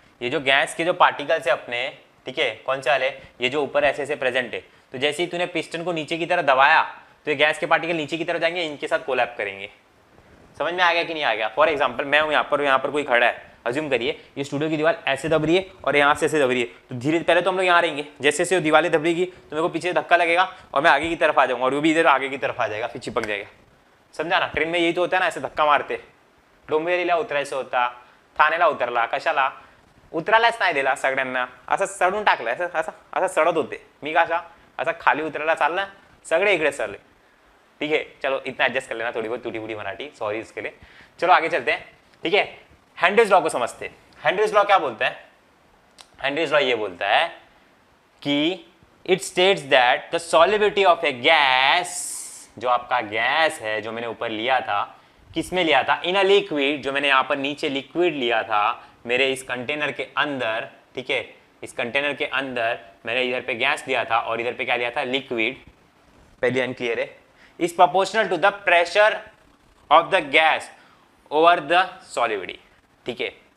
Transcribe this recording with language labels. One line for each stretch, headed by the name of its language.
Hindi: ये जो गैस के जो पार्टिकल्स है अपने, ठीक है, कौन से वाले, ये जो ऊपर ऐसे ऐसे प्रेजेंट है, तो जैसे ही तूने पिस्टन को नीचे की तरफ दबाया तो ये गैस के पार्टिकल नीचे की तरफ जाएंगे, इनके साथ कोलैप करेंगे। समझ में आ गया कि नहीं आ गया। फॉर एग्जाम्पल मैं हूँ यहाँ पर कोई खड़ा है, अज्यूम करिए ये स्टूडियो की दीवार ऐसे दब रही है और यहाँ से ऐसे दब रही है, तो धीरे पहले तो हम लोग यहाँ रहेंगे, जैसे जैसे दीवारें दबेगी तो मेरे को पीछे धक्का लगेगा और मैं आगे की तरफ आ जाऊंगा, और वो भी इधर आगे की तरफ आ जाएगा, फिर चिपक जाएगा, समझा ना।
Marathi: ट्रेन में यही तो होता है ना, ऐसे धक्का मारते, डोंबिवलीला उतरायचं होता, ठाणेला उतरला, कशाला उतरायलाच नाही दिला सगळ्यांना, असं सडून टाकलं, असं असं असं सडत होते, मी कसा असं खाली उतरायला चाललं, सगळे इकडे सरले, ठीक है।
Hindi: चलो इतना एडजस्ट कर लेना, थोड़ी बहुत टूटी फूटी मराठी, सॉरी इसके लिए। चलो आगे चलते हैं, ठीक है। हेनरीज लॉ को समझते हैं। हेनरीज लॉ क्या बोलता है, हेनरीज लॉ ये बोलता है कि
English: it states that the solubility of a gas,
Hindi: जो आपका गैस है जो मैंने ऊपर लिया था, किस में लिया था,
English: in a liquid,
Hindi: जो मैंने यहाँ पर नीचे लिक्विड लिया था मेरे इस कंटेनर के अंदर, ठीक है, इस कंटेनर के अंदर मैंने इधर पे गैस लिया था और इधर पे क्या लिया था, लिक्विड, पहले अनक्लियर है,
English: is proportional to the pressure of the gas over the solubility,
Hindi: ठीक है।